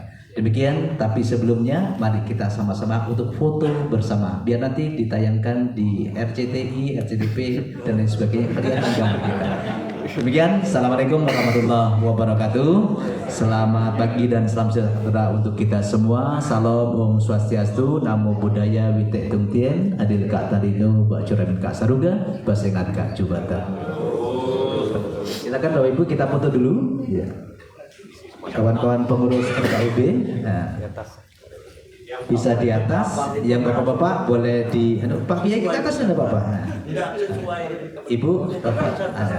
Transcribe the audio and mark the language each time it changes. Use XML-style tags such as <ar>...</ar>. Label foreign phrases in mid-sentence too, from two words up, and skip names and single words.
<id>Demikian, tapi sebelumnya mari kita sama-sama untuk foto bersama, biar nanti ditayangkan di RCTI, RCTP dan lain sebagainya kelihatan gambar kita. Demikian,</id> <ar>السلام عليكم ورحمة الله وبركاته.</ar> <id>Selamat pagi dan salam sejahtera untuk kita semua. Salam</id> <ban>Om Swastiastu,</ban> <pi>Namo Buddhaya,</pi> <zh>唯德动天,</zh> <knx>Adil Kak Tarino, Mbak Curamin Kak Saruga, Basengat Kak Jubata.</knx> <id>Silakan Bapak Ibu kita foto dulu. Ya. Kawan-kawan pengurus FKUB, nah, bisa di atas. Yang bapak-bapak boleh di, Pak Kiai kita atas ada bapak. Nah. Ibu, bapak ada.</id>